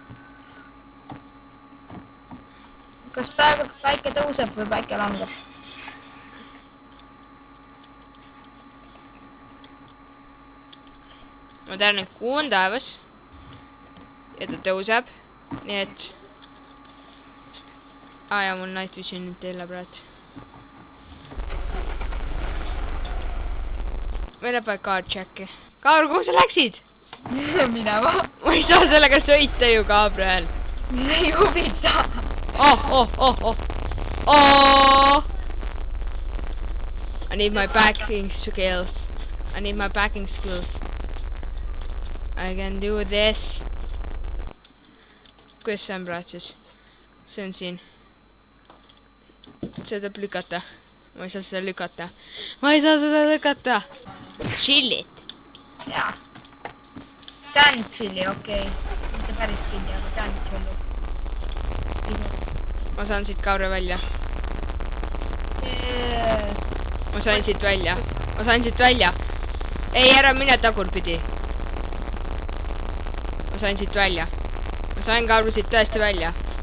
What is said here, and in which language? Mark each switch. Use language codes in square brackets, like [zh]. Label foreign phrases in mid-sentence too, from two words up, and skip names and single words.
[et] Kas praegu päike tõuseb või päike langeb? Ma tean, et kuu on taevas. Ja ta tõuseb. Nii et... ja mul [en] night vision [et] nüüd teile praegu. Meil läheb vaja [en] card checki. [et] Kaur, kuhu sa läksid? Minema. Ma ei saa sellega sõita ju, Gabriel. Ei huvita. Oh! [en] I need my backing skills. I can do this. [et] Kuidas see on praegu siis? See on siin. Seda tuleb lükata. Ma ei saa seda lükata. [en] Chill it. [et] Jaa. Tän chilli, okei. Mitte päris chilli, aga tän chilli. Ma saan siit Kaure välja. Ma sain siit välja. Ei, ära mine tagurpidi. Ma sain siit välja. Ma sain Kaure siit tõesti välja.